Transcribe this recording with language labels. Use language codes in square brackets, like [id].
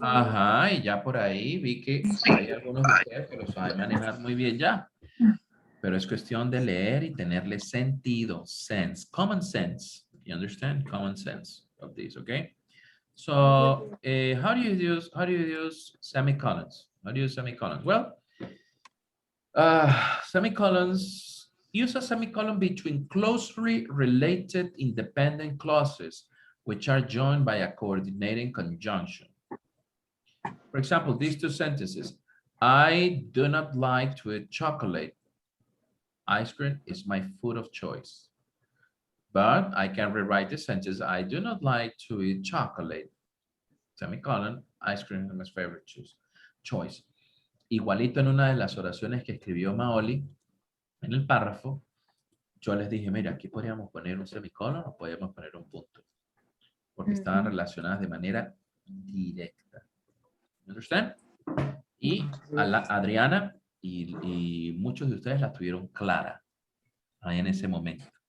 [es] Ajá, y ya por ahí vi que hay algunos de ustedes que lo saben manejar muy bien ya. Pero es cuestión de leer y tenerle sentido, [en] sense, common sense. You understand? Common sense of this, okay? So, how do you use semicolons? How do you use semicolons? Well, semicolons, use a semicolon between closely related independent clauses which are joined by a coordinating conjunction. For example, these two sentences, I do not like to eat chocolate. Ice cream is my food of choice. But I can rewrite this sentence, I do not like to eat chocolate. Semicolon, ice cream is my favorite choice. [es] Igualito en una de las oraciones que escribió Maoli, en el párrafo, yo les dije, mira, aquí podríamos poner un semicolon o podríamos poner un punto. Porque estaban relacionadas de manera directa. ¿Understand? Y a la Adriana y muchos de ustedes la tuvieron clara ahí en ese momento.